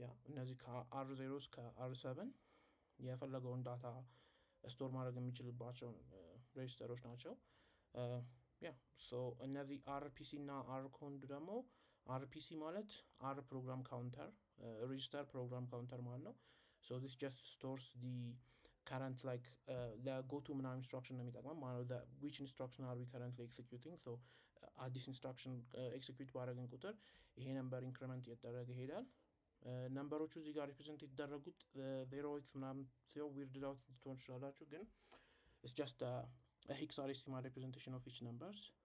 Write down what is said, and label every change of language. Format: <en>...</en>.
<am>እነዚህ ከR0 እስከ R7 የፈለገውን ዳታ ስቶር ማድረግ የሚችልባቸው ሬጅስተሮች ናቸው። ሶ እነዚህ RPC እና RCOND ደግሞ RPC ማለት R program counter, register program counter ማለት ነው.</am> <en>So this just stores the current like go to ምናምን instruction ነው የሚጠቅመው ማለት ነው. Which instruction are we currently executing?</en> <am>So አዲስ instruction execute ባደረግን ቁጥር ይሄ ነምበር increment እየተደረገ ይሄዳል. ነምበሮቹ እዚህ ጋር ሪፕሬዘንት የተደረጉት 0x ምናምን ሲሆን weirded out ልትሆን ትችላላችሁ, ግን it's just a hexadecimal representation of each numbers.</am>